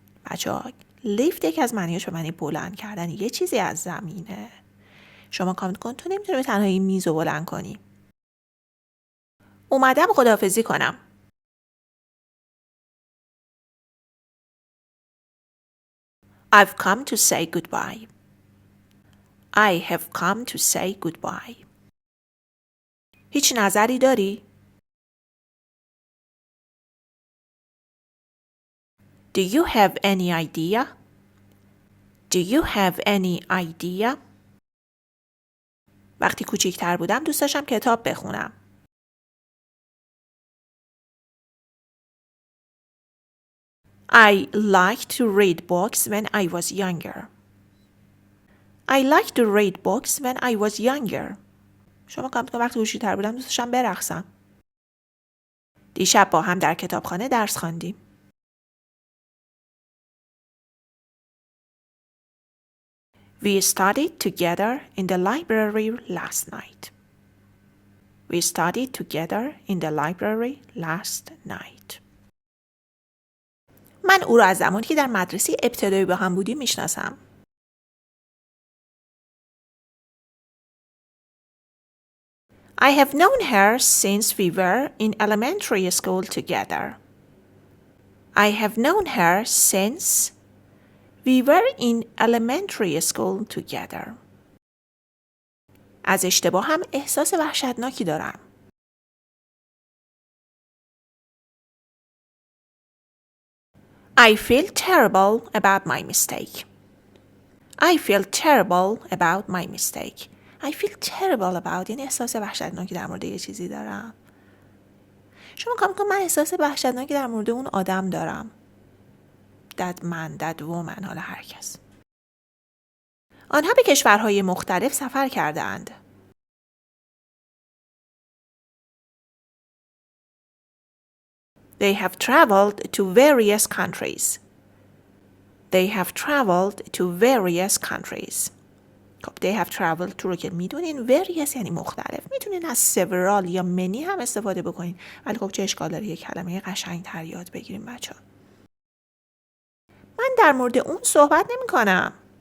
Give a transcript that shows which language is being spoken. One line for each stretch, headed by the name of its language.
Persian: بچه‌ها lift یکی از معنیاش به معنی بلند کردن یه چیزی از زمینه. شما کامنت کن تو نمیتونی به تنهایی میز رو بلند کنی. اومدم خداحافظی کنم.
English: I've come to say goodbye. I have come to say goodbye.
Persian: هیچ نظری داری؟
English: Do you have any idea? Do you have any idea?
Persian: وقتی کوچیک‌تر بودم دوست داشتم کتاب بخونم.
English: I liked to read books when I was younger. I liked to read books when I was younger.
Persian: شما کامنت کن وقتی کوچیک‌تر بودم دوست داشتم برقصم. دیشب با هم در کتابخانه درس خواندیم.
English: We studied together in the library last night. We studied together in the library last night.
Persian: من او را از زمانی که در مدرسه ابتدایی با هم بودیم میشناسم.
English: I have known her since we were in elementary school together. I have known her since we were in elementary school together.
Persian: از اشتباه هم احساس وحشتناکی دارم.
English: I feel terrible about my mistake. I feel terrible about my mistake. I feel terrible about
Persian: یعنی احساس وحشتناکی در مورد یه چیزی دارم. شما کام کن من احساس وحشتناکی در مورد اون آدم دارم.
English: That man, that woman،
Persian: حالا هر کس. آنها به کشورهای مختلف سفر کرده‌اند.
English: They have traveled to various countries. They have traveled to various countries.
Persian: خب
English: they have traveled to
Persian: رو که میدونین، various یعنی مختلف. میتونین از several یا many هم استفاده بکنین، ولی خب چه اشکال داره یک کلمه قشنگ‌تر یاد بگیریم بچه‌ها. من در مورد اون صحبت نمی کنم.